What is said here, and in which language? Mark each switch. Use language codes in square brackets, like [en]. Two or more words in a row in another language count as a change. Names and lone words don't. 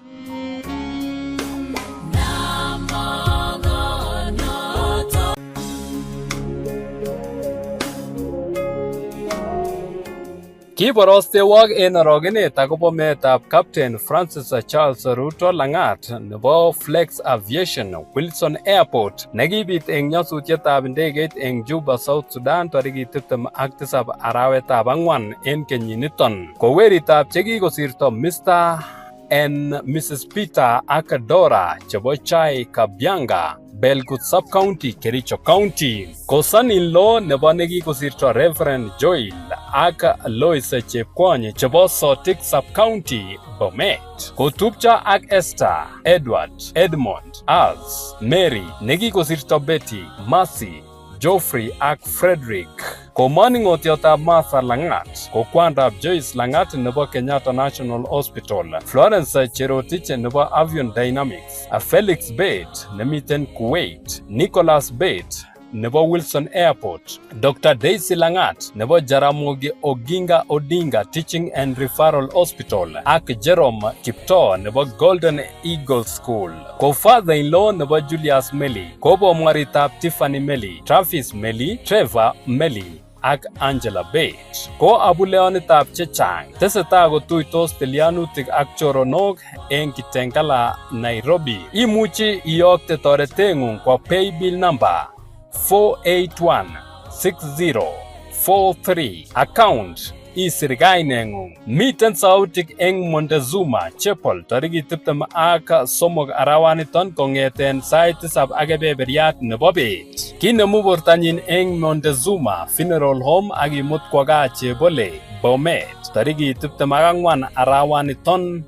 [kln] Kiborostewok en orogenet akobo meetab Captain Francis Charles Ruto Langat nebo Flex Aviation Wilson Airport nekibit eng nyasutietab ndegeit eng Juba, South Sudan tarikit 27 arawetab ang'wan en kenyiniton. Ko weritab chekikosirto Mr. and Mrs. Peter ak Dora chebo Chai Kabyanga, Belgut Sub-County, Kericho County. Ko son-in-law nebo nekikosirto Reverend Joel ak Lois Chepkwony chebo Sotik Sub-County, Bomet. Kotupcho ak Esther, Edward, Edmond, Az, Mary, nekikosirto Betty, Mercy, Geoffrey ak Frederick. Ko maning'otiotab Martha Langat, ko kwandab Joyce Langat nebo Kenyatta National Hospital, Florence Cherotich nebo Avion Dynamics, Felix Bate nemiten Kuwait, Nicholas Bate nebo Wilson Airport, Dr. Daisy Langat nebo Jaramogi Oginga Odinga Teaching and Referral Hospital ak Jerome Kipto nebo Golden Eagle School. Ko father-in-law nebo Julius Meli, ko bomwaritab Tiffany Meli, Travis Meli, Trevor Meli ak Angela Bate. Ko abuleonitab chechang tesetai kotuitos tilyanutik ak choronok eng Kitengela, Nairobi. Imuchi iyokte toreteng'ung kwa [en] paybill number [kln] 4816043 account isir kaineng'ung. Miten sautik eng Montezuma Chapel tarikit 23 arawaniton kong'eten sait 7 ak kebeberyat nebo bet. Kinemu bortanyin eng Montezuma Funeral Home ak imut kwo gaa Chebole Bomet tarikit 24 arawaniton.